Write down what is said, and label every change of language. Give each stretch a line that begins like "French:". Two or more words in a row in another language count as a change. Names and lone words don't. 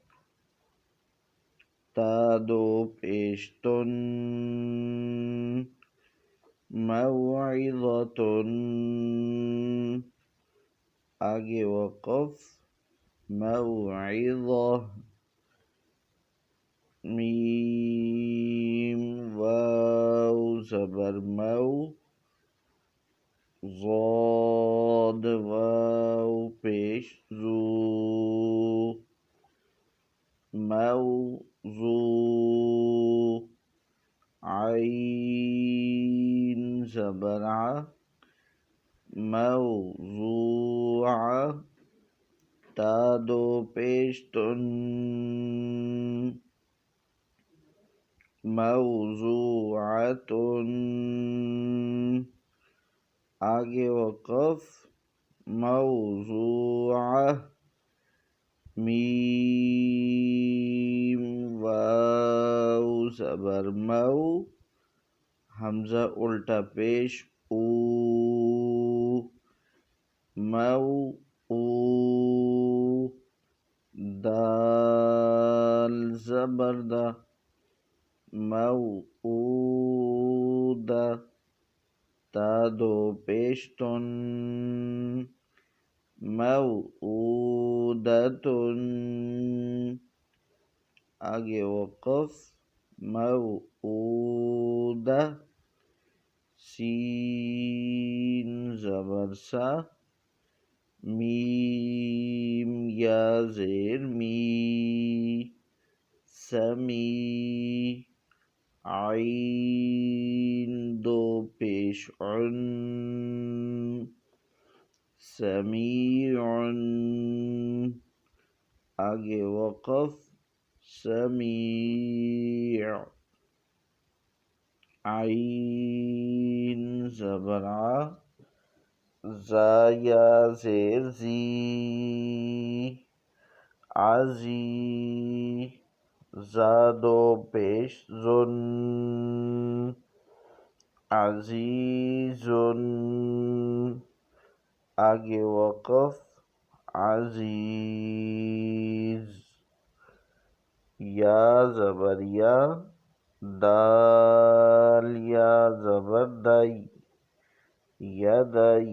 Urdu: تا دو پیش تن، موعظۃ. آگے وقف، موعظہ. میم واو زبر مو، ضاد واو پیش زو، موضوع. عین زبر ع، موضوعہ. تا دو پیش تن، موضوعۃ. آگے وقف، موضوعہ. میم واو زبر مو، حمزہ الٹا پیش او، مو او. دال زبر دا، موعودہ. تا دو پیش تن، موعودۃ. آگے وقف، موعودہ. سین زبر سا، میم یا زیر می، سمی. عین دو پیش عن، سمیع. آگے وقف، سمیع. عین زبر ع، زا یا زیر زی، عزی. زا دو پیش زن، عزیز. آگے وقف، عزیز. یا زبر یا، دال یا زبر دائی، یدئی.